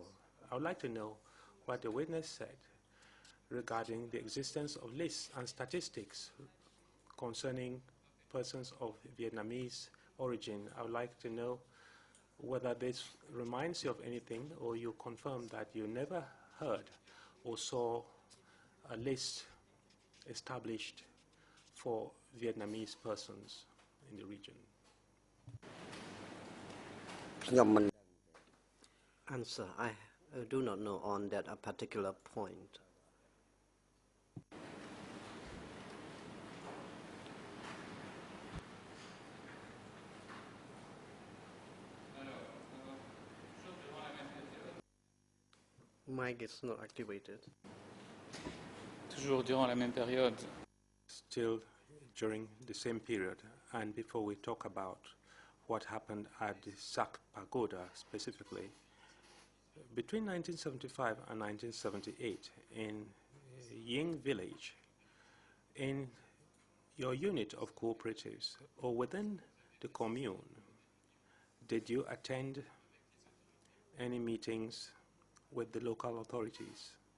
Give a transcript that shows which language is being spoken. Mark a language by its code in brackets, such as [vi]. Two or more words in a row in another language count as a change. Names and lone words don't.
[en] I would like to know what the witness said regarding the existence of lists and statistics concerning persons of Vietnamese origin. I would like to know whether this reminds you of anything, or you confirm that you never heard or saw a list established for Vietnamese persons in the region. [km] ខ្ញុំមិន [en] Answer, I do not know on that a particular point. Mic is not activated. [fr] Toujours durant la même période. [en] Still during the same period, and before we talk about what happened at the Sak Pagoda specifically, between 1975 and 1978 in Ying village, in your unit of cooperatives or within the commune, did you attend any meetings with the local authorities?